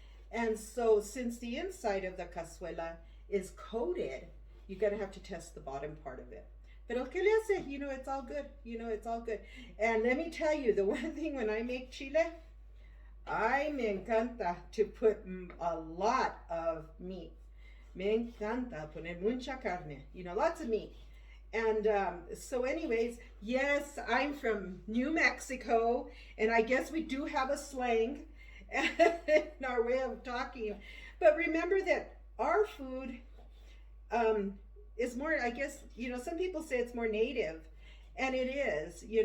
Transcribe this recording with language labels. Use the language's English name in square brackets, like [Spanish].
[English] And so since the inside of the cazuela is coated, you're gonna have to test the bottom part of it. [Spanish] Pero que le hace? [English] It's all good. It's all good. And let me tell you, the one thing when I make chile, I [Spanish] me encanta [English] to put a lot of meat. [Spanish] Me encanta poner mucha carne. [English] Lots of meat. And so, anyways, yes, I'm from New Mexico, and I guess we do have a slang in our way of talking. But remember that our food is more, I guess, some people say it's more native, and it is.